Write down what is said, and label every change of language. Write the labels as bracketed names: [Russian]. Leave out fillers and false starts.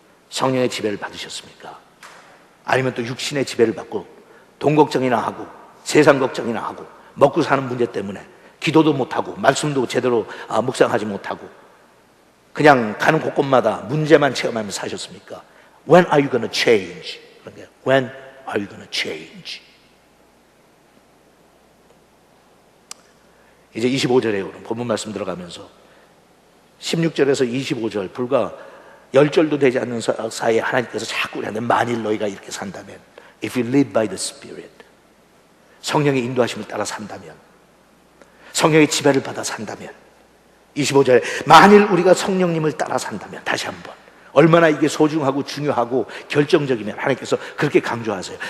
[Korean] 성령의 지배를 받으셨습니까? 아니면 또 육신의 지배를 받고 돈 걱정이나 하고 세상 걱정이나 하고 먹고 사는 문제 때문에 기도도 못하고 말씀도 제대로 묵상하지 못하고 그냥 가는 곳곳마다 문제만 체험하면서 사셨습니까? [English] When are you going to change? When are you going to change? [Korean] 이제 25절에 오는 본문 말씀 들어가면서 16절에서 25절 불과 10절도 되지 않는 사이에 하나님께서 자꾸 우리한테 만일 너희가 이렇게 산다면, [English] if you live by the Spirit, [Korean] 성령의 인도하심을 따라 산다면, 성령의 지배를 받아 산다면, 25절에 만일 우리가 성령님을 따라 산다면, 다시 한번 얼마나 이게 소중하고 중요하고 결정적이면 하나님께서 그렇게 강조하세요.